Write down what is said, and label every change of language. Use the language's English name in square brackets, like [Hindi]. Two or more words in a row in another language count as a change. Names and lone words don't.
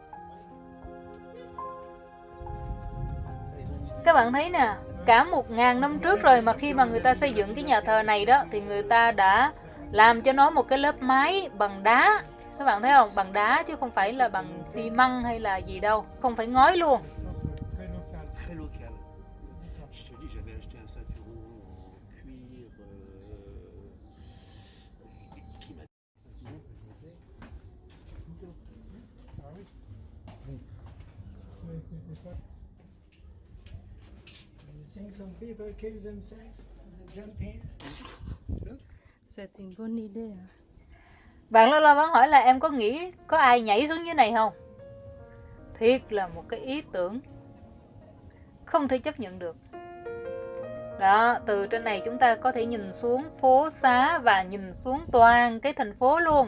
[Vietnamese] Các bạn thấy nè, cả 1000 năm trước rồi mà khi mà người ta xây dựng cái nhà thờ này đó thì người ta đã làm cho nó một cái lớp mái bằng đá. Các bạn thấy không? Bằng đá chứ không phải là bằng xi măng hay là gì đâu. Không phải ngói luôn. [French] Très local. Je te dis, j'avais acheté un ceinturon en cuir qui m'a. [English] Some people kill themselves, jump here. [French] C'est une bonne idée. [Vietnamese] Bạn lâu lâu vẫn hỏi là em có nghĩ có ai nhảy xuống dưới này không? Thiệt là một cái ý tưởng không thể chấp nhận được. Đó, từ trên này chúng ta có thể nhìn xuống phố xá và nhìn xuống toàn cái thành phố luôn.